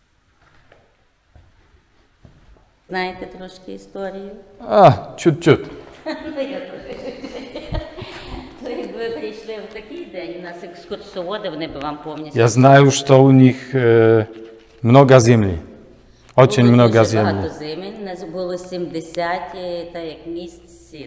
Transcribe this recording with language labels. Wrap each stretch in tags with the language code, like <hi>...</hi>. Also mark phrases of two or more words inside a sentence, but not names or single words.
<uk>Знаєте трошки історію?</uk> <pl>A, ciut, ciut.</pl> <uk>Ну, я то якби прийшли в такий день, у нас екскурсоводи, вони б вам повністю...</uk> <ru>Ja знаю, что у них много земли. Очень</ru> <uk>Було</uk> <ru>много</ru> <uk>дуже</uk> <ru>земли.</ru> <uk>багато земель, у нас було 70 та як місць сіл.</uk>